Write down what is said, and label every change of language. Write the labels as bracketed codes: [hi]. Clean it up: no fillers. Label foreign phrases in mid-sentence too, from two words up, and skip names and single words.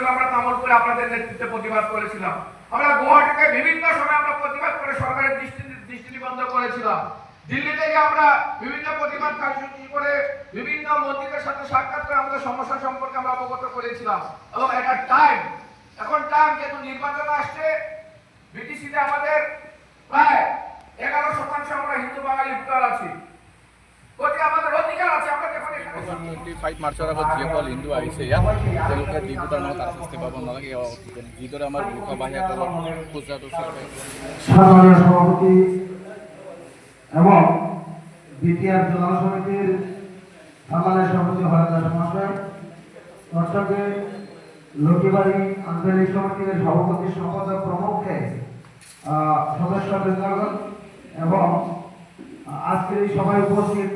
[bn] আমরা তামলপুরে আপনাদের নেতৃত্বে প্রতিবাদ করেছিলাম, আমরা গুয়াহাটিতে বিভিন্ন সময় আমরা প্রতিবাদ করে সরকারের দৃষ্টি নিবন্ধ করেছিলাম, দিল্লি থেকে আমরা বিভিন্ন প্রতিবাদ কার্যসূচি করে বিভিন্ন মন্ত্রীদের সাথে সাক্ষাৎ করে আমাদের সমস্যা সম্পর্কে আমরা অবগত করেছিলাম। এবং এটা টাইম, এখন টাইম, যেহেতু নির্বাচন আসছে, বিটিসিতে আমাদের প্রায় 11% আমরা হিন্দু বাঙালি ভোটার আছি, আমাদের অধিকার আছে। আমরা যখন [as] 25 মাৰ্চৰ আগত যিসকল হিন্দু আহিছে ইয়াত, তেওঁলোকে দ্বীপৰ নামত আৰক্ষী পাব নালাগে। যিদৰে আমাৰ লোকবাহীসকলক পূজাটো [bn] সাধারণ সভাপতি এবং বিটিআর জেলা সমিতির সম্মানের সভাপতি হরদাস মহাশয়, দর্শকে লক্ষ্মীবাড়ি আঞ্চলিক সমিতির সভাপতি সম্পাদক প্রমুখে সদস্য বৃন্দগণ এবং আজকের এই সভায় উপস্থিত